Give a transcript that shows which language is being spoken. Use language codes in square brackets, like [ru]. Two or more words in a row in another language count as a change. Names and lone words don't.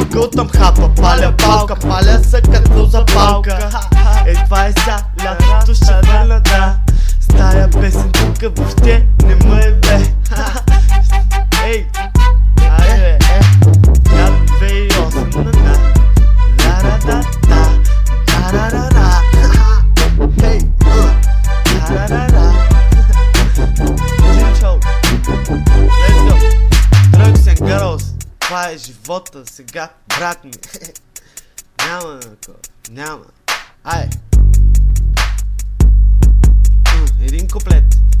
[bg] Гълтам хапа, паля палка, паля са като запалка. Това е са, лятото ще върна, да. Стая песен тука въобще не ме е бе. Ей, айде, я 2008 на ла-ра-да-да, ла-ра-ра-ра. Ей, ла-ра-ра-ра. Джинчо, [en] let's go. Drugs and girls, [bg] това е живота сега, брат ми. Няма такова, няма. Ай, един куплет.